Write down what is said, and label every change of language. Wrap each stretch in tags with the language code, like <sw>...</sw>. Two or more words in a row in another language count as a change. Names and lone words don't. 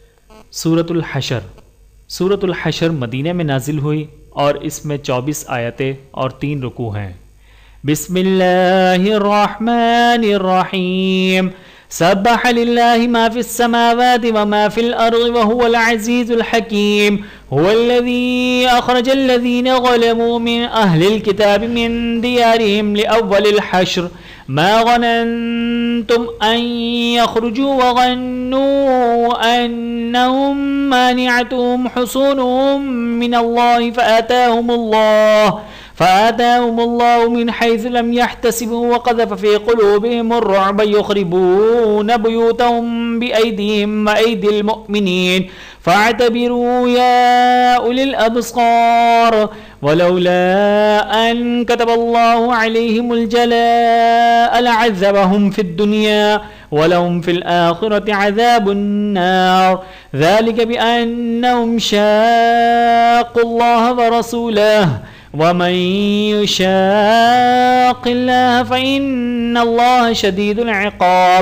<hi>सूरतुल हशर। सूरतुल हशर मदीने में नाजिल हुई और इसमें 24 आयतें और 3 रुकू हैं।</hi> <ar>बिस्मिल्लाहिर्रहमानिर्रहीम। سبح لله ما في السماوات وما في الأرض وهو العزيز الحكيم. هو الذي أخرج الذين ظلموا من أهل الكتاب من ديارهم لأول الحشر ما ظننتم أن يخرجوا وظنوا أنهم مانعتهم حصونهم من الله فأتاهم الله من حيث لم يحتسبوا وقذف في قلوبهم الرعب يخربون بيوتهم بأيديهم وأيدي المؤمنين فاعتبروا يا أولي الأبصار ولولا أن كتب الله عليهم الجلاء لعذبهم في الدنيا ولهم في الآخرة عذاب النار ذلك بأنهم شاقوا الله ورسوله ومن يشاق الله فإن الله شديد العقاب.</ar>